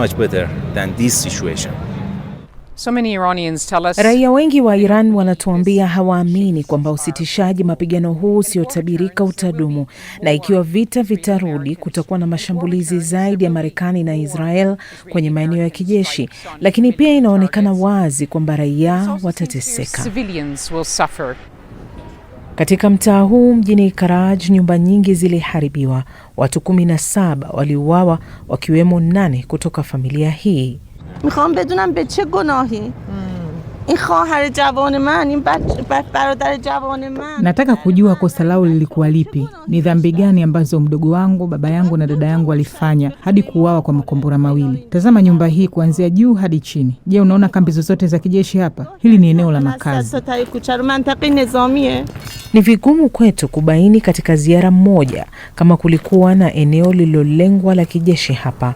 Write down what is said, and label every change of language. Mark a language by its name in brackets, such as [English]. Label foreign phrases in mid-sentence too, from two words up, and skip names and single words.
[Swahili] Raia wengi wa Iran wanatuambia hawaamini kwamba usitishaji mapigano huu usiotabirika utadumu, na ikiwa vita vitarudi kutakuwa na mashambulizi zaidi ya Marekani na Israel kwenye maeneo ya kijeshi. Lakini pia inaonekana wazi kwamba raia watateseka. Katika mtaa huu mjini Karaj, nyumba nyingi ziliharibiwa. Watu 17 waliuawa, wakiwemo 8 kutoka familia hii. [Persian] میخوام بدونم به چه گناهی این خواهر جوان من این برادر جوان من. [Swahili] Nataka kujua kosa lao lilikuwa lipi. Ni dhambi gani ambazo mdogo wangu, baba yangu na dada yangu walifanya hadi kuuawa kwa makombora mawili? Tazama nyumba hii kuanzia juu hadi chini. Je, unaona kambi zozote za kijeshi hapa? Hili ni eneo la makazi. Ni vigumu kwetu kubaini katika ziara moja kama kulikuwa na eneo lililolengwa la kijeshi hapa.